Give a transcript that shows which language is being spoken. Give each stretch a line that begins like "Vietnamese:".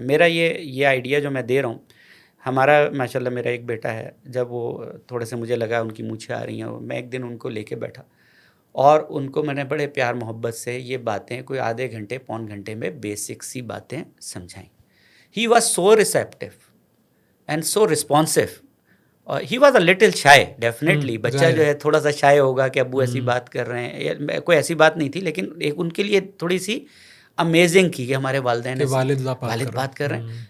Urdu: میرا یہ آئیڈیا جو میں دے رہا ہوں, ہمارا ماشاء اللہ میرا ایک بیٹا ہے, جب وہ تھوڑے سے مجھے لگا ان کی مونچھیں آ رہی ہیں, میں ایک دن ان کو لے کے بیٹھا اور ان کو میں نے بڑے پیار محبت سے یہ باتیں کوئی آدھے گھنٹے پون گھنٹے میں بیسک سی باتیں سمجھائیں.
English: He was so receptive and so responsive. He was a little shy, definitely.
Urdu: بچہ جو ہے تھوڑا سا شائع ہوگا کہ ابو ایسی بات کر رہے ہیں, کوئی ایسی بات نہیں تھی, لیکن ایک ان کے لیے تھوڑی سی امیزنگ تھی کہ ہمارے والدین والد بات کر رہے ہیں.